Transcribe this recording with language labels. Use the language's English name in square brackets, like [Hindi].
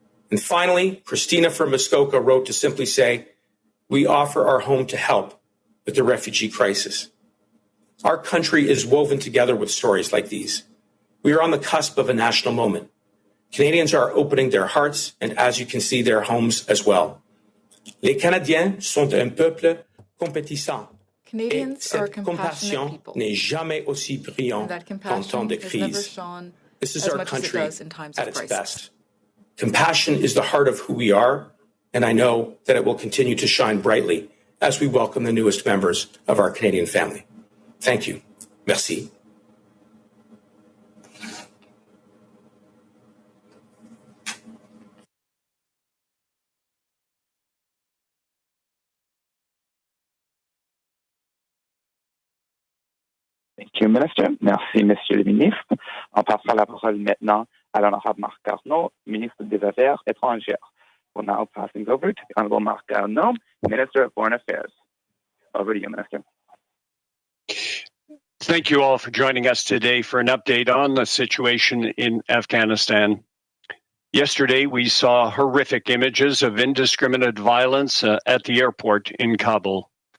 [English] And finally, Christina from Muskoka wrote to simply say, we offer our home to help with the refugee crisis. Our country is woven together with stories like these. We are on the cusp of a national moment. Canadians are opening their hearts and, as you can see, their homes as well. [French] Les Canadiens sont un peuple compétissant. Et cette compassion n'est jamais aussi brillante qu'en temps de crise. [English] This is our country at its best. Compassion is the heart of who we are, and I know that it will continue to shine brightly as we welcome the newest members of our Canadian family. Thank you. [French] Merci. [English] Thank you, Minister. [French] Merci, Monsieur le Ministre. On passera la parole maintenant à l'honorable Marc Garneau, Ministre des Affaires étrangères. [English] We're now passing over to the Honorable Marc Garneau, Minister of Foreign Affairs. Over to you, Minister. Thank you all for joining us today for an update on the situation in Afghanistan. Yesterday, we saw horrific images of indiscriminate violence at the airport in Kabul.